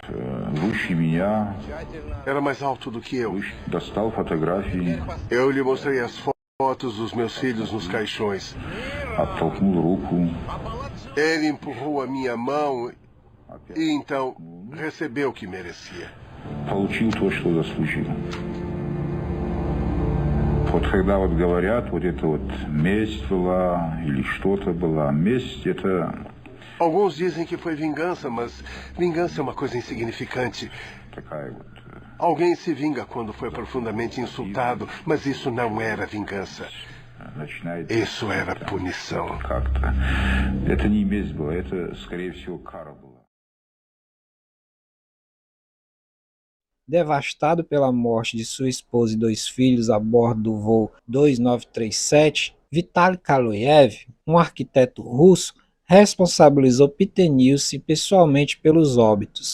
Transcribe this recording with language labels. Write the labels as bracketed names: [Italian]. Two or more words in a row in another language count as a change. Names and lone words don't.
[Portuguese] Era mais alto do que eu. Eu lhe mostrei as fotos dos meus filhos nos caixões. Ele empurrou a minha mão e então recebeu o que merecia. [Russian] Вот когда вот говорят, вот это вот месть была или что-то была, месть это... [Portuguese] Alguns dizem que foi vingança, mas vingança é uma coisa insignificante. Alguém se vinga quando foi profundamente insultado, mas isso não era vingança. Isso era punição. [Russian] Это не месть была, это, скорее всего, кара была. [Portuguese] Devastado pela morte de sua esposa e 2 filhos a bordo do voo 2937, Vitaly Kaloyev, um arquiteto russo, responsabilizou Peter Nielsen pessoalmente pelos óbitos.